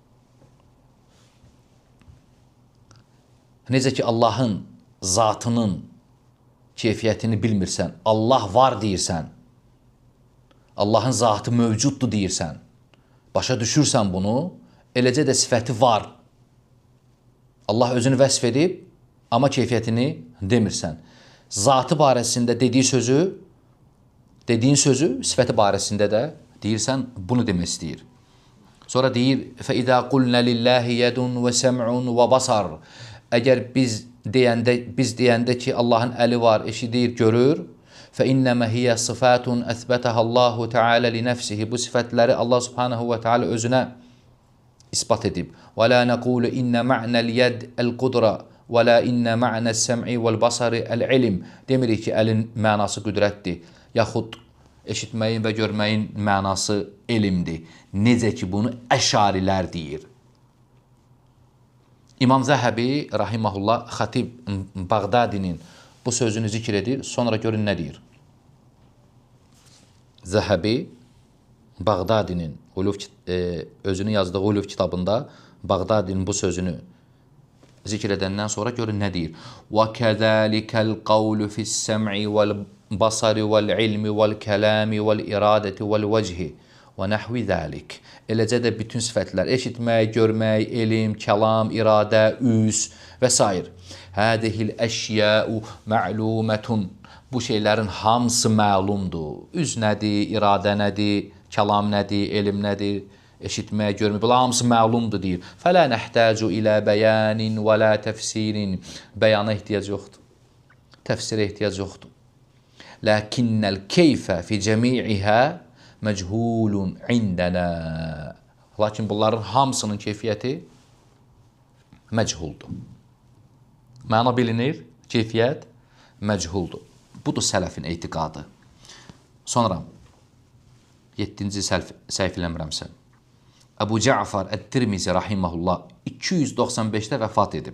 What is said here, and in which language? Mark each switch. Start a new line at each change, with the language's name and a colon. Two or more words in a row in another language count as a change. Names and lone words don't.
Azerbaijani: Necə ki, Allahın zatının keyfiyyətini bilmirsən, Allah var deyirsən, Allahın zatı mövcuddur deyirsən, başa düşürsən bunu, eləcə də sifəti var. Allah özünü vəsf edib, amma keyfiyyətini demirsən. Zatı barəsində dediyin sözü sifəti barəsində də deyirsən, bunu demək istəyir. Sonra deyir,
Arabic: فَإِذَا قُلْنَ لِلَّهِ يَدٌ وَسَمْعٌ وَبَصَرٌ.
Azerbaijani: Əgər biz deyəndə ki, Allahın əli var, eşidir, görür,
Arabic: فَإِنَّمَا هِيَ صِفَاتٌ أَثْبَتَهَا اللّٰهُ تَعَالَى لِنَفْسِهِ.
Azerbaijani: Bu sifətləri Allah
Arabic: سبحانه وتعالى
Azerbaijani: özünə ispat edib.
Arabic: وَلَا نَقُولُ إِنَّ مَعْنَ الْيَدْ الْقُدْرَةِ وَلَا إِنَّ مَعْنَ السَّمْعِ وَالْبَصَرِ الْعِلْمِ.
Azerbaijani: Demirik ki, əlin mənası qüdrətdir, yaxud eşitməyin və görməyin mənası elmdir. Necə ki, bunu əşarilər deyir. İmam Zəhəbi, rahiməhullah, Xatib Bağdadinin bu sözünü zikr edir, sonra görün nə deyir. Zəhəbi, Bağdadinin özünün yazdığı Uluf kitabında Bağdadinin bu sözünü zikr edəndən sonra görün nə deyir.
Arabic: وَكَذَٰلِكَ الْقَوْلُ فِي السَّمْعِ وَالْبَصَرِ وَالْعِلْمِ وَالْكَلَامِ وَالْإِرَادَةِ وَالْوَجْهِ وَنَحْوِ ذَٰلِكَ.
Azerbaijani: Eləcə də bütün sifətlər, eşitmək, görmək, elm, kəlam, iradə, üz və s.
Arabic: هَذِهِ الْأَشْيَاءُ مَعْلُومَةٌ.
Azerbaijani: Bu şeylərin hamısı məlumdur. Üz nədir, iradə nədir, kəlam nədir, elm nədir, eşitmək, görmək, bunlar hamısı məlumdur deyir.
Arabic: فَلَا نَحْتَاجُ إِلَى بَيَانٍ وَلَا تَفْسِيرٍ.
Azerbaijani: Bəyana ehtiyac yoxdur, təfsirə ehtiyac yoxdur.
Arabic: لَكِنَّ الْكَيْفَ فِي جَمِيعِهَا مَجْهُولٌ عِنْدَنَا.
Azerbaijani: Lakin bunların hamısının keyfiyyəti məchuldur. Məna bilinir, keyfiyyət məchuldur. Budur sələfin etiqadı. Sonra 7-ci səhv eləmirəmsə, Əbu Cəfər Ət-Tirmizi rahiməhullah 295-də vəfat edib.